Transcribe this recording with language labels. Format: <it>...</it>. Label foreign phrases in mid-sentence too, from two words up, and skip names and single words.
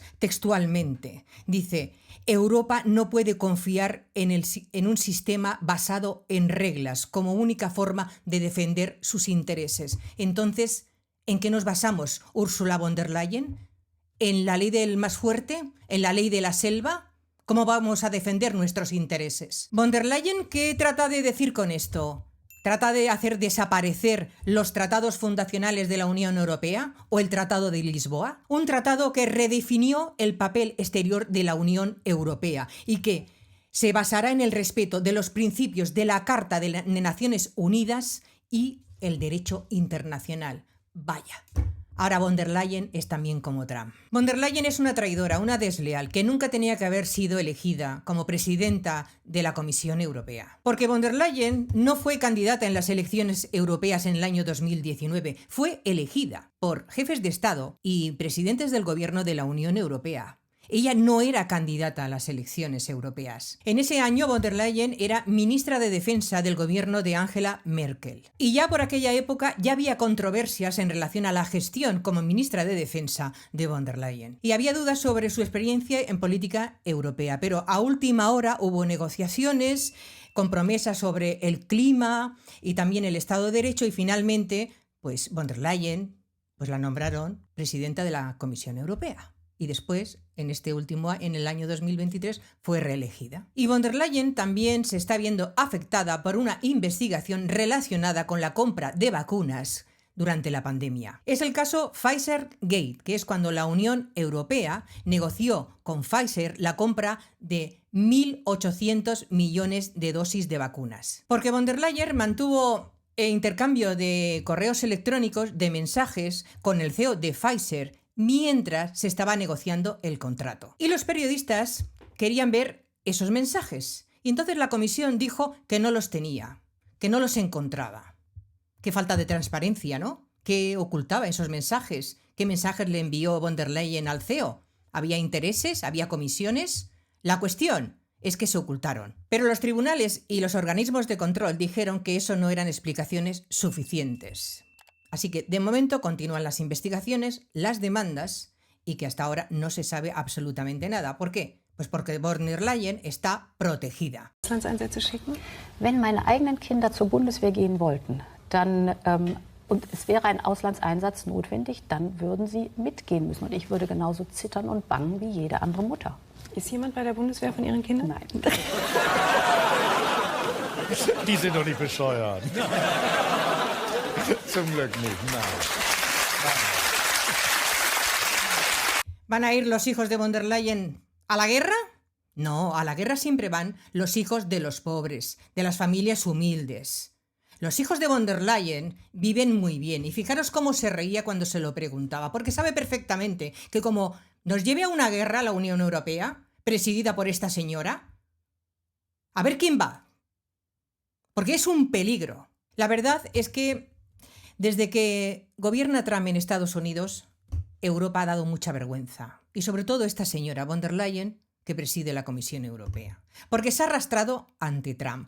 <es>Textualmente, dice: Europa no puede confiar en un sistema basado en reglas como única forma de defender sus intereses. Entonces, ¿en qué nos basamos, Ursula von der Leyen? ¿En la ley del más fuerte? ¿En la ley de la selva? ¿Cómo vamos a defender nuestros intereses? Von der Leyen, ¿qué trata de decir con esto? ¿Trata de hacer desaparecer los tratados fundacionales de la Unión Europea o el Tratado de Lisboa? Un tratado que redefinió el papel exterior de la Unión Europea y que se basará en el respeto de los principios de la Carta de Naciones Unidas y el derecho internacional. Vaya. Ahora von der Leyen es también como Trump. Von der Leyen es una traidora, una desleal, que nunca tenía que haber sido elegida como presidenta de la Comisión Europea. Porque von der Leyen no fue candidata en las elecciones europeas en el año 2019, fue elegida por jefes de Estado y presidentes del gobierno de la Unión Europea. Ella no era candidata a las elecciones europeas. En ese año, von der Leyen era ministra de Defensa del gobierno de Angela Merkel. Y ya por aquella época ya había controversias en relación a la gestión como ministra de Defensa de von der Leyen. Y había dudas sobre su experiencia en política europea. Pero a última hora hubo negociaciones con promesas sobre el clima y también el Estado de Derecho y finalmente, pues von der Leyen, pues la nombraron presidenta de la Comisión Europea. Y después, en el año 2023, fue reelegida. Y von der Leyen también se está viendo afectada por una investigación relacionada con la compra de vacunas durante la pandemia. Es el caso Pfizer Gate, que es cuando la Unión Europea negoció con Pfizer la compra de 1.800 millones de dosis de vacunas. Porque von der Leyen mantuvo intercambio de correos electrónicos, de mensajes, con el CEO de Pfizer, mientras se estaba negociando el contrato. Y los periodistas querían ver esos mensajes Y entonces la Comisión dijo que no los tenía, que no los encontraba. Qué falta de transparencia, ¿no? ¿Qué ocultaba esos mensajes? ¿Qué mensajes le envió von der Leyen al CEO? ¿Había intereses? ¿Había comisiones? La cuestión es que se ocultaron. Pero los tribunales y los organismos de control dijeron que eso no eran explicaciones suficientes. Así que, de momento, continúan las investigaciones, las demandas, y que hasta ahora no se sabe absolutamente nada. ¿Por qué? Pues porque von der Leyen está protegida.</es> <de>Auslandseinsätze schicken? Wenn meine eigenen Kinder zur Bundeswehr gehen wollten, dann und es wäre ein Auslandseinsatz notwendig, dann würden sie mitgehen müssen. Und ich würde genauso zittern und bangen wie jede andere Mutter. Ist jemand bei der Bundeswehr von Ihren Kindern? Nein. Die sind doch nicht bescheuert. Zum Glück nicht, nein.</de> <es>¿Van a ir los hijos de von der Leyen a la guerra? No, a la guerra siempre van los hijos de los pobres, de las familias humildes. Los hijos de von der Leyen viven muy bien y fijaros cómo se reía cuando se lo preguntaba, porque sabe perfectamente que como nos lleve a una guerra la Unión Europea, presidida por esta señora, a ver quién va, porque es un peligro. La verdad es que desde que gobierna Trump en Estados Unidos, Europa ha dado mucha vergüenza, y sobre todo esta señora von der Leyen, que preside la Comisión Europea, porque se ha arrastrado ante Trump.</es>